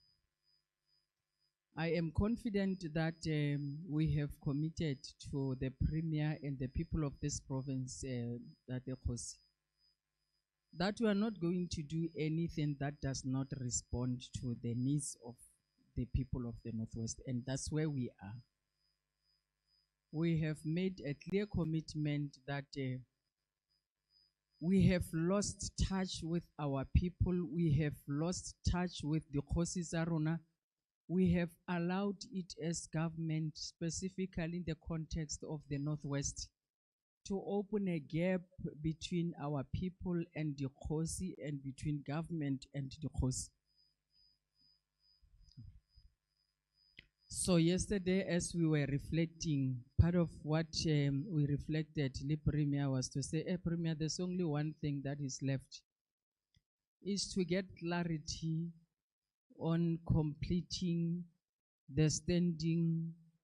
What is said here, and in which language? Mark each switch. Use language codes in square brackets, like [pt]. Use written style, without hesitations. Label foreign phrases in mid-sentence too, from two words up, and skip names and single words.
[en] I am confident that we have committed to the Premier and the people of this province, that we are not going to do anything that does not respond to the needs of the people of the Northwest, and that's where we are. We have made a clear commitment that we have lost touch with our people, we have lost touch with the [tn] Khosi tsa rona. [en] We have allowed it as government, specifically in the context of the Northwest, to open a gap between our people and the Khosi and between government and the Khosi. So yesterday, as we were reflecting, part of what we reflected, the Premier, was to say, hey, Premier, there's only one thing that is left, is to get clarity on completing the standing